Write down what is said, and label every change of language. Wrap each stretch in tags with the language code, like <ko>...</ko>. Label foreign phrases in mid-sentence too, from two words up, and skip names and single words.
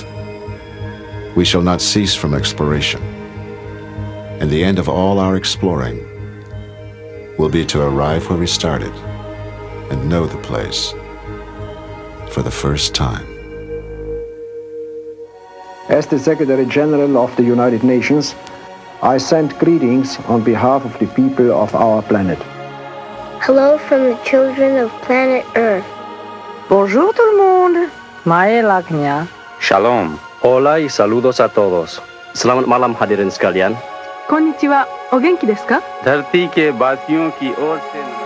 <en>We shall not cease from exploration, and the end of all our exploring will be to arrive where we started and know the place for the first time. As the Secretary General of the United Nations, I send greetings on behalf of the people of our planet. Hello from the children of planet Earth.</en> <fr>Bonjour tout le monde. Mae laknya.</fr> <es>Shalom. Hola y saludos a todos.</es> <id>Selamat malam hadirin sekalian.</id> <ja>こんにちは。お元気ですか?</ja> <hi>धरती के वासियों की ओर से</hi>